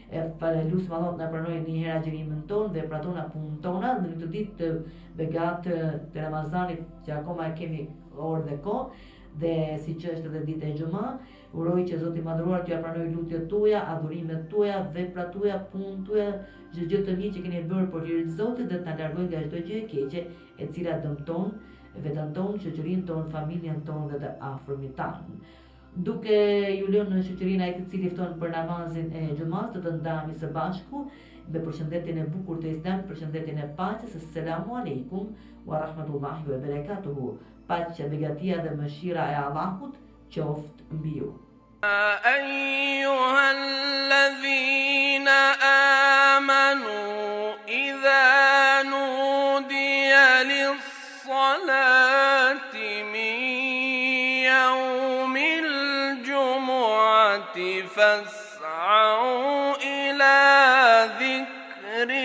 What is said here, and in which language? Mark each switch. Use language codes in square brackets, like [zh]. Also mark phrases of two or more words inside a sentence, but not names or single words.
[sq] Lutim Allahun na pranojë një herë agjërimin tonë dhe pratona punën tona në këtë ditë të begat të Ramazanit që akoma e kemi orë dhe kohë, dhe siç është edhe dita e Xhuma, uroj që Zoti i Madhëruar t'ja pranojë lutjet tuaja, adhurimet tuaja, veprat tuaja, punën tuaja, çdo gjë të mirë që keni bërë për hir të Zotit dhe t'na largojë nga çdo gjë e keqe e cila dëmton veten tonë, shoqërinë tonë, familjen tonë dhe të afërmit tanë. Duke ju lënë në shoqërinë ai të cili fton për namazin e Xumas, të ndahemi së bashku me përshëndetjen e bukur të Islamit, përshëndetjen e paqes. [ar] السلام عليكم ورحمة الله وبركاته. [sq] Paqja, begatia dhe mëshira e Allahut qoftë mbi ju. [ar] أيها الذين آمنوا إذا نودي للصلاة من يوم الجمعة فاسعوا إلى ذكر